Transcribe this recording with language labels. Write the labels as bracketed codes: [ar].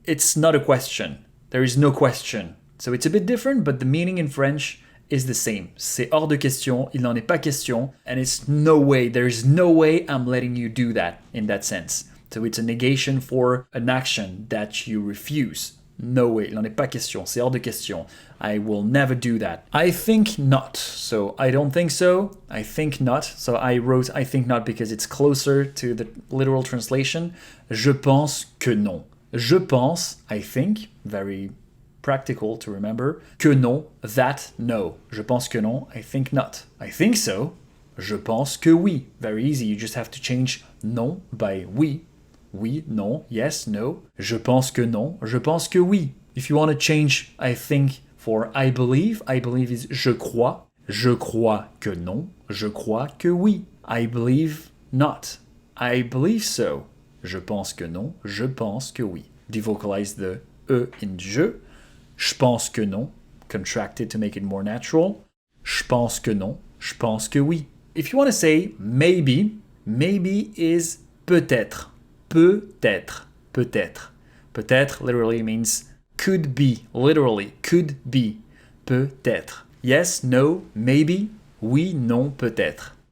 [en] It's not a question. There is no question. So it's a bit different, but the meaning in French is the same. [fr] C'est hors de question. Il n'en est pas question. [en] And it's no way. There is no way I'm letting you do that in that sense. So it's a negation for an action that you refuse. No way, [fr] il n'en est pas question, c'est hors de question. [en] I will never do that. I think not, so I don't think so. I think not, so I wrote I think not because it's closer to the literal translation. [fr] Je pense que non. Je pense, [en] I think, very practical to remember. [fr] Que non, [en] that no. [fr] Je pense que non, [en] I think not. I think so. [fr] Je pense que oui. [en] Very easy, you just have to change non by oui. [fr] Oui, non, [en] yes, no. [fr] Je pense que non, je pense que oui. [en] If you want to change I think for I believe is je crois. [fr] Je crois que non, je crois que oui. [en] I believe not. I believe so. [fr] Je pense que non, je pense que oui. [en] Devocalize the E in je. [fr] Je pense que non, [en] contracted to make it more natural. [fr] Je pense que non, je pense que oui. [en] If you want to say maybe, maybe is peut-être. [fr] Peut-être, peut-être. [en] Peut-être literally means could be, literally, could be. Peut-être. Yes, no, maybe. [fr] Oui, non, peut-être.